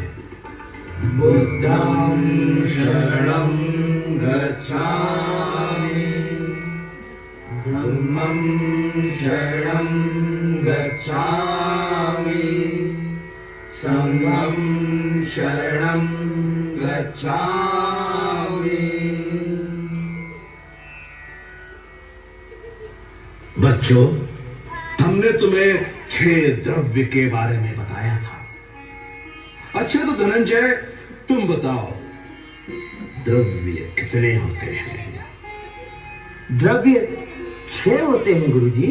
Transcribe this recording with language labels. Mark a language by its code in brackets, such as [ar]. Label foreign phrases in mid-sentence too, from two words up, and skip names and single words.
[pi] बुद्धं शरणं गच्छामि, धम्मं शरणं गच्छामि, संघं शरणं गच्छामि, [hi] बच्चों, हमने तुम्हें 6 द्रव्य के बारे में बताया था। अच्छा तो धनंजय, तुम बताओ, द्रव्य कितने होते हैं? द्रव्य 6 होते हैं गुरुजी।